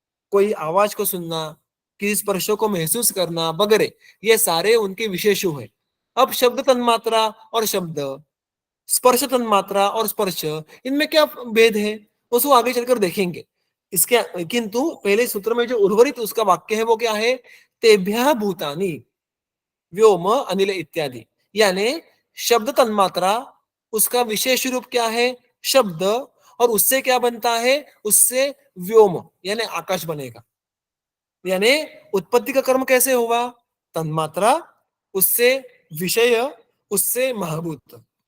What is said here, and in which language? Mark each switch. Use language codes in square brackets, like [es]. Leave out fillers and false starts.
[hi] कोई आवाज को सुनना, किसी स्पर्शों को महसूस करना वगैरह, ये सारे उनके विशेष है। अब शब्द तन्मात्रा और शब्द, स्पर्श तन्मात्रा और स्पर्श, इनमें क्या भेद है उसको आगे चलकर देखेंगे। इसके किंतु पहले सूत्र में जो उर्वरित उसका वाक्य है वो क्या है? [sa] तेभ्यः भूतानि व्योम अनिल इत्यादि। [hi] यानी शब्द तन्मात्रा, उसका विशेष रूप क्या है? शब्द, और उससे क्या बनता है? उससे व्योम यानी आकाश बनेगा। यानी उत्पत्ति का कर्म कैसे हुआ? तन्मात्रा, उससे विषय, उससे महाभूत।